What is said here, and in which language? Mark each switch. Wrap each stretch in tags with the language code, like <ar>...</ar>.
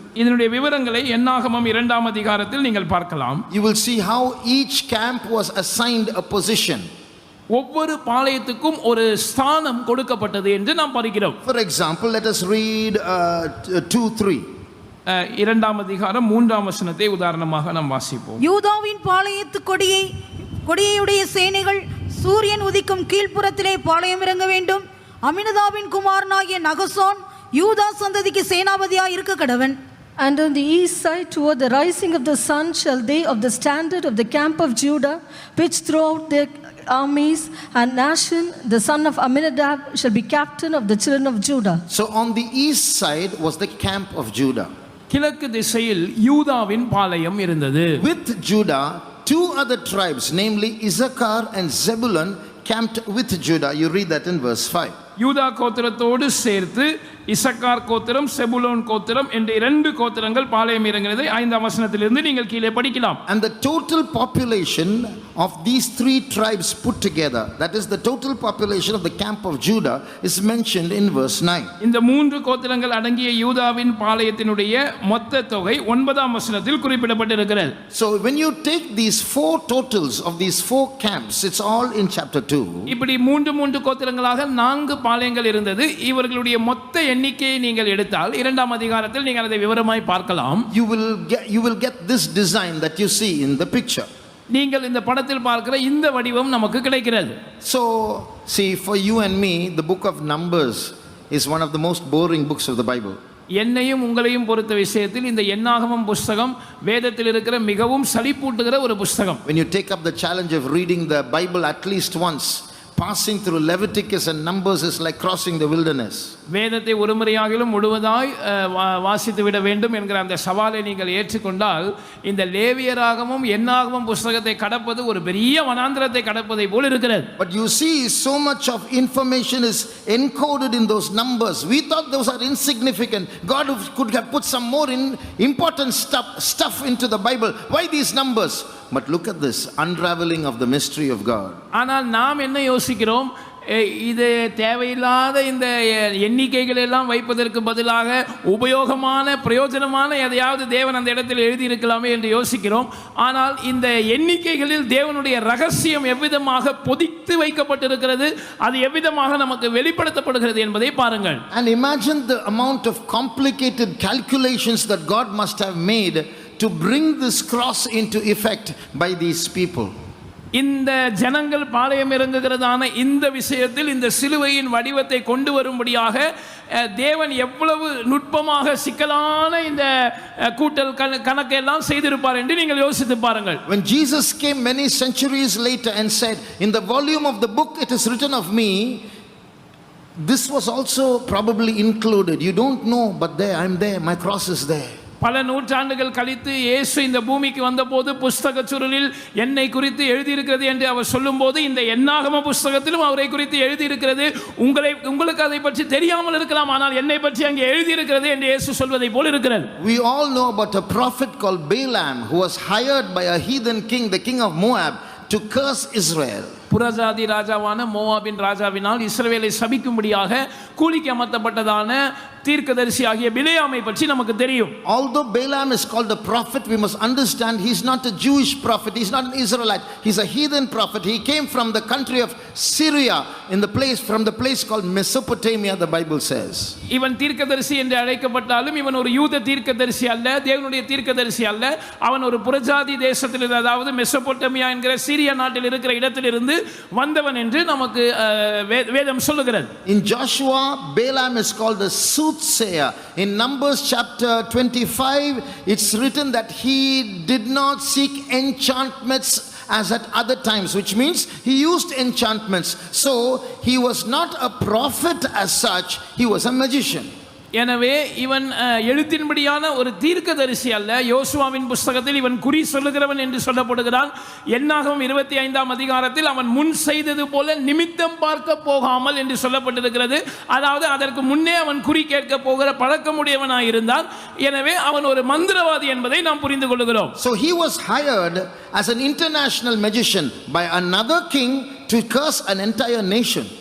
<ta>இதனுடைய விவரங்களை என்னாகமம் 2ஆம் அதிகாரத்தில் நீங்கள் பார்க்கலாம்.</ta> <en>You will see how each camp was assigned a position.</en> <ta>ஒவ்வொரு பாளையத்துக்கும் ஒரு ஸ்தானம் கொடுக்கப்பட்டது என்று நாம் பார்க்கிறோம்.</ta> <en>For example, let us read 2:3.</en> <ta>2ஆம் அதிகாரம் 3ஆம் வசனத்தை உதாரணமாக நாம் வாசிப்போம். யூதாவின் பாளையத்து கொடியுடைய சேனைகள் சூரியன் உதிக்கும் கீழ்ப்புறத்திலே பாளையம் இறங்க வேண்டும். அமினதாபின் குமாரனாகிய நகசோன் யூதா சந்ததிக்கு சேனாபதியாய் இருக்க கடவன்.</ta> <en>And on the east side toward the rising of the sun shall they of the standard of the camp of Judah pitch throughout their armies, and Nashon the son of Amminadab shall be captain of the children of Judah. So on the east side was the camp of Judah.</en> <ta>கிழக்கு திசையில் யூதாவின் பாளையம் இருந்தது.</ta> <en>With Judah, 2 other tribes, namely Issachar and Zebulun, camped with Judah. You read that in verse 5.</en> <ta>யூதா கோத்திரத்தோடு சேர்த்து இசக்கார் கோத்திரம் செபுலோன் கோத்திரம் என்ற 2 கோத்திரங்கள் பாளையம் இறங்கினதை 5ஆம் வசனத்திலிருந்து நீங்கள் கீழே படிக்கலாம்.</ta> <en>And the total population of these 3 tribes put together, that is the total population of the camp of Judah, is mentioned in verse 9.</en> <ta>இந்த 3 கோத்திரங்கள் அடங்கிய யூதாவின் பாளையத்தினுடைய மொத்த தொகை 9ஆம் வசனத்தில் குறிப்பிடப்பட்டிருக்கிறது.</ta> <en>So when you take these 4 totals of these 4 camps, it's all in chapter 2.</en> <ta>இப்படி 3 கோத்திரங்களாக 4 பாளையங்கள் இருந்தது. இவர்களுடைய மொத்த எண்ணிக்கையை நீங்கள் எடுத்தால் 2ஆம் அதிகாரத்தில் நீங்கள் அதை விவரமாய் பார்க்கலாம்.</ta> <en>You will get this design that you see in the picture.</en> <ta>நீங்கள் இந்த படத்தில் பார்க்கிற இந்த வடிவம் நமக்கு கிடைக்கிறது.</ta> <en>So see, for you and me, the book of Numbers is one of the most boring books of the Bible.</en> <ta>என்னையும் உங்களையும் பொறுத்த விஷயத்தில் இந்த என்னாகமம் புஸ்தகம் வேதத்தில் இருக்கிற மிகவும் சலிப்பூட்டுகிற ஒரு புஸ்தகம்.</ta> <en>When you take up the challenge of reading the Bible at least once, passing through Leviticus and Numbers is like crossing the wilderness.</en> <ta>வேதத்தை ஒரு முறையாகிலும் முழுவதாய் வாசித்து விட வேண்டும் என்கிற அந்த சவாலை நீங்கள் ஏற்றுக்கொண்டால் இந்த லேவியராகமும் என்னாகமும் புஸ்தகத்தை கடப்பது ஒரு பெரிய வனாந்திரத்தை கடப்பதை போல் இருக்கிறது.</ta> <en>But you see, so much of information is encoded in those numbers. We thought those are insignificant. God could have put some more important stuff into the Bible. Why these numbers? But look at this unraveling of the mystery of God.</en> <ta>ஆனால் நாம் என்ன யோசிக்கிறோம், இது தேவையில்லாத இந்த எண்ணிக்கைகள் எல்லாம் வைப்பதற்கு பதிலாக உபயோகமான பிரயோஜனமான எதையாவது தேவன் அந்த இடத்தில் எழுதியிருக்கலாமே என்று யோசிக்கிறோம். ஆனால் இந்த எண்ணிக்கைகளில் தேவனுடைய ரகசியம் எவ்விதமாக பொதித்து வைக்கப்பட்டிருக்கிறது, அது எவ்விதமாக நமக்கு வெளிப்படுத்தப்படுகிறது என்பதை பாருங்கள்.</ta> <en>And imagine the amount of complicated calculations that God must have made to bring this cross into effect by these people.</en> <ta>இந்த ஜனங்கள் பாளையம் இறங்குகிறதான இந்த விஷயத்தில் இந்த சிலுவையின் வடிவத்தை கொண்டு வரும்படியாக தேவன் எவ்வளவு நுட்பமாக சிக்கலான இந்த கூட்டல் கணக்கெல்லாம் செய்திருப்பார் என்று நீங்கள் யோசித்து பாருங்கள்.</ta> <en>When Jesus came many centuries later and said, in the volume of the book it is written of me, this was also probably included. You don't know, but there, I'm there, my cross is there.</en> <ta>பல நூற்றாண்டுகள் கழித்து இயேசு இந்த பூமிக்கு வந்தபோது புஸ்தக சுருளில் என்னை குறித்து எழுதியிருக்கிறது என்று அவர் சொல்லும்போது இந்த என்னாகம புஸ்தகத்திலும் அவரை குறித்து எழுதியிருக்கிறது. உங்களுக்கு அதை பற்றி தெரியாமல் இருக்கலாம், ஆனால் என்னை பற்றி அங்கே எழுதியிருக்கிறது என்று இயேசு சொல்வதை போல் இருக்கிறது.</ta> <en>We all know about a prophet called Balaam who was hired by a heathen king, the king of Moab, to curse Israel.</en> <ta>புறஜாதி ராஜாவான மோவாபின் ராஜாவினால் இஸ்ரவேலை சபிக்கும்படியாக கூலிக்கு அமர்த்தப்பட்டதான தீர்க்கதரிசி ஆகிய பிலேயாமை பற்றி நமக்கு தெரியும்.</ta> <en>Although Balaam is called a prophet, we must understand he's not a Jewish prophet, he's not an Israelite, he's a heathen prophet. He came from the country of Syria, from the place called Mesopotamia, the Bible says.</en> <ta>இவன் தீர்க்கதரிசி என்று அழைக்கப்பட்டாலும் இவன் ஒரு யூத தீர்க்கதரிசி அல்ல, தேவனுடைய தீர்க்கதரிசி அல்ல. அவன் ஒரு புறஜாதி தேசத்தில், அதாவது மெசொப்பொட்டேமியா என்கிற சீரியா நாட்டில் இருக்கிற இடத்திலிருந்து வந்தவன் என்று நமக்கு வேதம் சொல்லுகிறது.</ta> <en>In Joshua, Balaam is called the soothsayer soothsayer. In Numbers chapter 25, it's written that he did not seek enchantments as at other times, which means he used enchantments. So he was not a prophet as such, he was a magician.</en> <ta>எனவே இவன் எழுத்தின்படியான ஒரு தீர்க்கதரிசி அல்ல. யோசுவாவின் புஸ்தகத்தில் இவன் குறி சொல்லுகிறவன் என்று சொல்லப்படுகிறான். என்னாகும் 25ஆம் அதிகாரத்தில் அவன் முன் செய்தது போல நிமித்தம் பார்க்க போகாமல் என்று சொல்லப்பட்டிருக்கிறது. அதாவது அதற்கு முன்னே அவன் குறி கேட்க போகிற பழக்கமுடையவனாய் இருந்தான். எனவே அவன் ஒரு மந்திரவாதி என்பதை நாம் புரிந்து கொள்கிறோம்.</ta> <en>So he was hired as an international magician by another king to curse an entire nation.</en>